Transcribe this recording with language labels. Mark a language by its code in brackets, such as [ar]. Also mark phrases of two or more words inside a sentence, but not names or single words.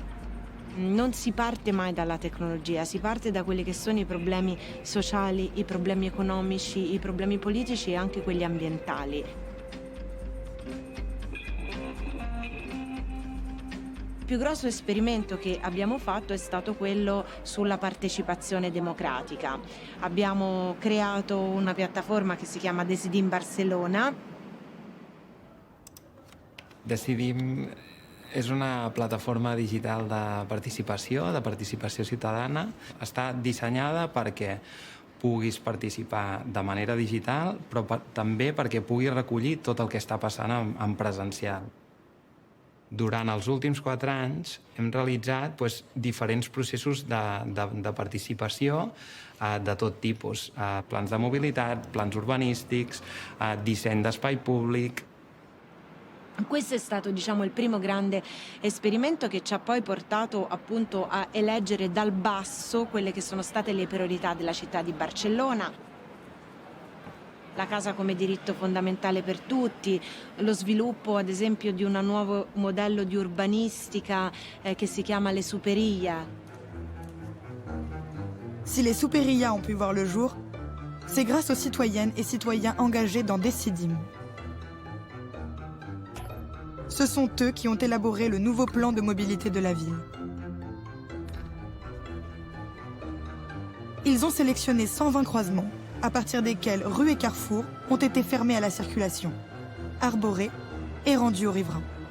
[it] Non si parte mai dalla tecnologia, si parte da quelli che sono i problemi sociali, i problemi economici, i problemi politici e anche quelli ambientali. più grosso esperimento che abbiamo fatto è stato quello sulla partecipazione democratica. Abbiamo creato una piattaforma che si chiama Decidim Barcelona. [ca] Decidim és una plataforma digital de participació ciutadana. Està dissenyada perquè puguis participar de manera digital, però també perquè puguis recollir tot el que està passant en presencial. Durant els últims 4 anys hem realitzat diferents processos de participació de tot tipus. Plans de mobilitat, plans urbanístics, disseny d'espai públic. [it] Questo è stato, il primo grande esperimento che ci ha poi portato appunto a eleggere dal basso quelle che sono state le priorità della città di Barcellona. La casa come diritto fondamentale per tutti, lo sviluppo ad esempio di un nuovo modello di urbanistica che si chiama le superillas. [fr] Si les superillas ont pu voir le jour, c'est grâce aux citoyennes et citoyens engagés dans Decidim. Ce sont eux qui ont élaboré le nouveau plan de mobilité de la ville. Ils ont sélectionné 120 croisements, à partir desquels rues et carrefours ont été fermés à la circulation, arborés et rendus aux riverains.